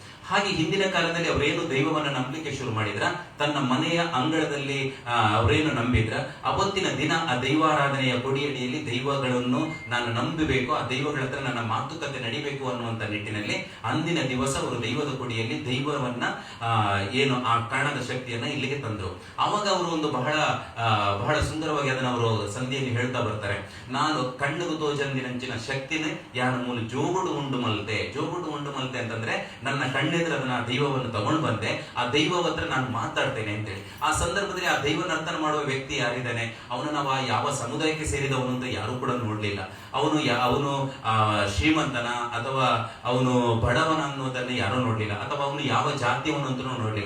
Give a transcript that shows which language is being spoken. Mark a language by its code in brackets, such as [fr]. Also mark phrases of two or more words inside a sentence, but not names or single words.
[kn] ಹಾಗೆ ಹಿಂದಿನ ಕಾಲದಲ್ಲಿ ಅವರೇನು ದೈವವನ್ನ ನಂಬಲಿಕ್ಕೆ ಶುರು ಮಾಡಿದ್ರ, ತನ್ನ ಮನೆಯ ಅಂಗಳದಲ್ಲಿ ಅವರೇನು ನಂಬಿದ್ರ, ಅವತ್ತಿನ ದಿನ ಆ ದೈವಾರಾಧನೆಯ ಕೊಡಿಯಡಿಯಲ್ಲಿ ದೈವಗಳನ್ನು ನಾನು ನಂಬಬೇಕು, ಆ ದೈವಗಳ ಹತ್ರ ನನ್ನ ಮಾತುಕತೆ ನಡಿಬೇಕು ಅನ್ನುವಂತ ನಿಟ್ಟಿನಲ್ಲಿ ಅಂದಿನ ದಿವಸ ಅವರು ದೈವದ ಕೊಡಿಯಲ್ಲಿ ದೈವವನ್ನ ಏನು ಆ ಕಾರಣದ ಶಕ್ತಿಯನ್ನ ಇಲ್ಲಿಗೆ ತಂದ್ರು. ಅವಾಗ ಅವರು ಒಂದು ಬಹಳ ಸುಂದರವಾಗಿ ಅದನ್ನ ಅವರು ಸಂಧಿಯಲ್ಲಿ ಹೇಳ್ತಾ ಬರ್ತಾರೆ. [tcy] ನಾನು ಕಣ್ಣುಗು ತೋಜಂದಿನಂಚಿನ ಶಕ್ತಿನೇ ಯಾನ ಮೂಲ ಜೋಗುಡು ಉಂಡು ಮಲ್ತೆ. ಜೋಗುಡು ಉಂಡು ಮಲ್ತೆ [kn] ಅಂತಂದ್ರೆ ನನ್ನ ಕಣ್ಣೆದ್ರೆ ಅದನ್ನ ದೈವವನ್ನು ತಗೊಂಡು ಬಂದೆ, ಆ ದೈವ ಹತ್ರ ನಾನು ಮಾತಾಡ್ತೇನೆ ಅಂತೇಳಿ. ಆ ಸಂದರ್ಭದಲ್ಲಿ ಆ ದೈವ ನರ್ತನ ಮಾಡುವ ವ್ಯಕ್ತಿ ಯಾರಿದ್ದಾನೆ, ಅವನು ನಾವು ಯಾವ ಸಮುದಾಯಕ್ಕೆ ಸೇರಿದವನು ಅಂತ ಯಾರು ಕೂಡ ನೋಡ್ಲಿಲ್ಲ. ಅವನು ಶ್ರೀಮಂತನ ಅಥವಾ ಅವನು ಬಡವನ ಅನ್ನೋದನ್ನ ಯಾರು ನೋಡ್ಲಿಲ್ಲ, ಅಥವಾ ಅವನು ಯಾವ ಜಾತಿಯವನು ಅಂತ ನೋಡ್ಲಿಲ್ಲ.